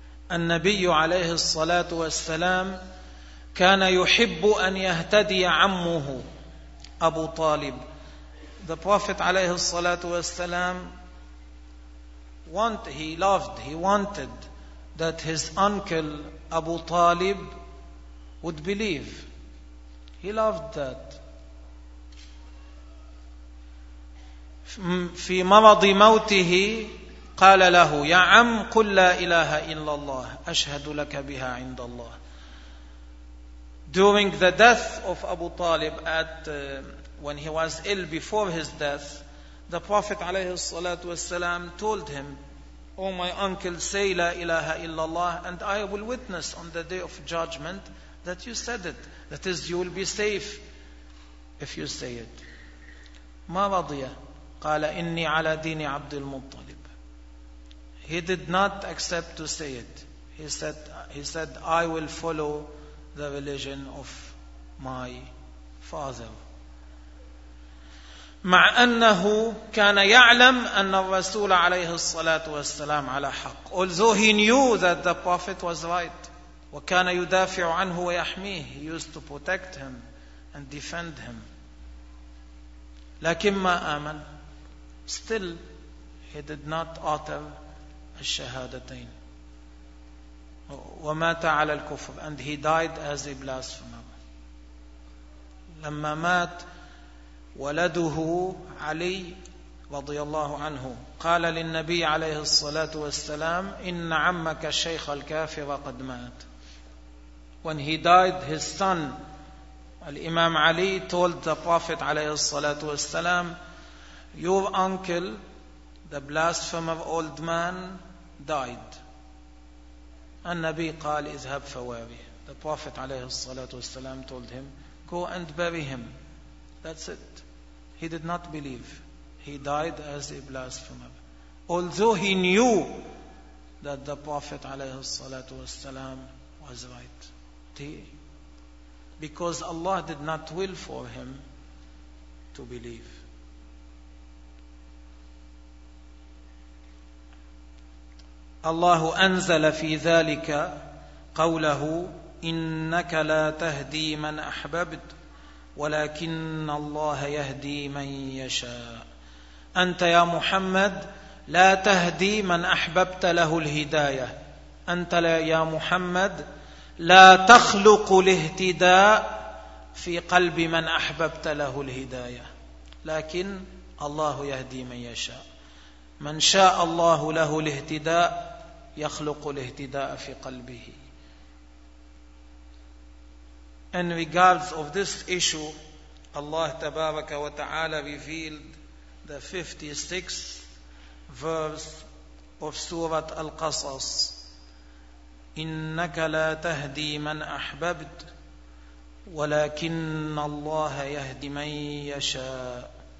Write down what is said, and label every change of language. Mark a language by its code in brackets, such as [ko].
[ar] النبي عليه الصلاة والسلام كان يحب أن يهتدي عمه أبو طالب. [en] The Prophet عليه الصلاة والسلام wanted that his uncle Abu Talib would believe. He loved that. [ar] في مرض موته قال له يا عم قل لا إله إلا الله أشهد لك بها عند الله. [en] During the death of Abu Talib, when he was ill before his death, the Prophet عليه الصلاة والسلام told him, oh my uncle, say لا إله إلا الله and I will witness on the day of judgment that you said it. That is, you will be safe if you say it. [ar] ما رضي قال إني على دين عبد المطلب. [en] He did not accept to say it. He said, I will follow the religion of my father. [ar] مع أنه كان يعلم أن الرسول عليه الصلاة والسلام على حق. [en] Although he knew that the Prophet was right. [ar] وكان يدافع عنه ويحميه. [en] He used to protect him and defend him. [ar] لكن ما آمن. [en] Still, he did not utter الشهادتين. [ar] ومات على الكفر. [en] And he died as a blasphemer. [ar] لما مات ولده علي رضي الله عنه قال للنبي عليه الصلاة والسلام إن عمك الشيخ الكافر قد مات. [en] When he died, his son, الإمام علي, told the Prophet عليه الصلاة والسلام, your uncle, the blasphemer old man, died. [ar] النبي قال اذهب فواري. [en] The Prophet عليه الصلاة والسلام told him, go and bury him. That's it. He did not believe. He died as a blasphemer. Although he knew that the Prophet عليه الصلاة والسلام was right. Because Allah did not will for him to believe. [ar] الله أنزل في ذلك قوله إنك لا تهدي من أحببت ولكن الله يهدي من يشاء. أنت يا محمد لا تهدي من أحببت له الهداية. أنت يا محمد لا تخلق الاهتداء في قلب من أحببت له الهداية لكن الله يهدي من يشاء. من شاء الله له الاهتداء يخلق الاهتداء في قلبه. [en] In regards of this issue, Allah Tabaraka wa Ta'ala revealed the 56th verse of Surah Al-Qasas. [ar] إِنَّكَ لَا تَهْدِي مَنْ أَحْبَبْتُ وَلَكِنَّ اللَّهَ يَهْدِي مَنْ يَشَاءُ.